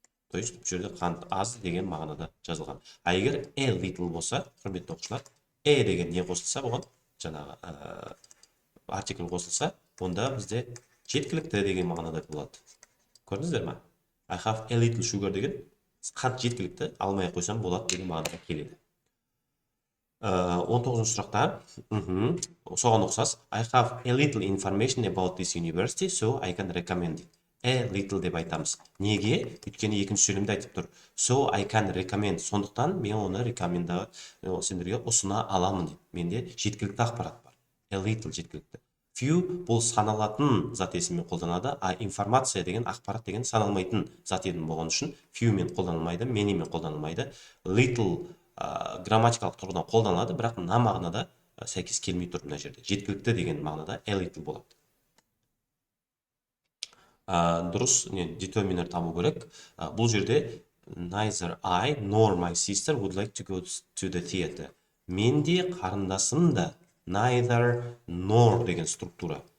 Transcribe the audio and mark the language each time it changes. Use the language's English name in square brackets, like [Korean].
[Kazakh] То есть, бұл жерде қант аз деген мағынада жазылған. Егер a little болса, құрметті оқушылар, a деген не қосылса, бұған жаңағы артикль қосылса, онда бізде жеткілікті деген мағынада болады. Көрдіңіздер ме? [English] I have a little sugar [Kazakh] деген қант жеткілікті, алмай қойсам болады деген мағынаға келеді. 19 сұрақта, соған ұқсас, [English] I have a little information about this university, so I can recommend it. [Kazakh] A little деп айтамыз. Неге? Өйткені екінші сөйлемде айтып тұр. [English] So I can recommend. [Kazakh] Сондықтан мен оны сендерге ұсына аламын деп. Менде жеткілікті ақпарат бар. A little жеткілікті. Few бұл саналатын зат есіммен қолданады, информация деген, ақпарат деген саналмайтын зат есім болған үшін few мен қолданылмайды, many мен қолданылмайды. Little грамматикалық тұрғыдан қолданылады, бірақ мына мағынада сәйкес келмей тұр мына жерде. Жеткілікті деген мағынада a little болады. Дұрыс, determiner табу керек. Бұл жерде [English] neither I nor my sister would like to go to the theater. [Kazakh] Мен де қарындасым да neither nor деген структура.